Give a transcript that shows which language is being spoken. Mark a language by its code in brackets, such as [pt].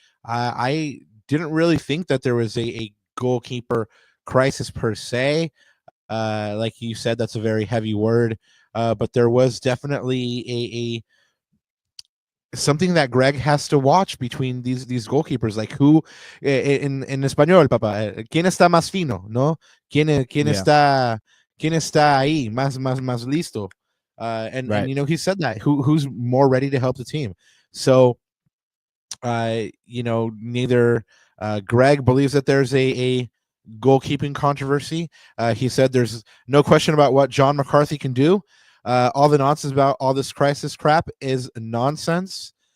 [en] I didn't really think that there was a goalkeeper crisis per se. Like you said, that's a very heavy word. But there was definitely a something that Greg has to watch between these goalkeepers, like who in [es] español, papá, quién está más fino, no? Quién está ahí más listo. [en] And he said that who's more ready to help the team. So neither Greg believes that there's a goalkeeping controversy. He said there's no question about what John McCarthy can do. All the nonsense about all this crisis crap is nonsense.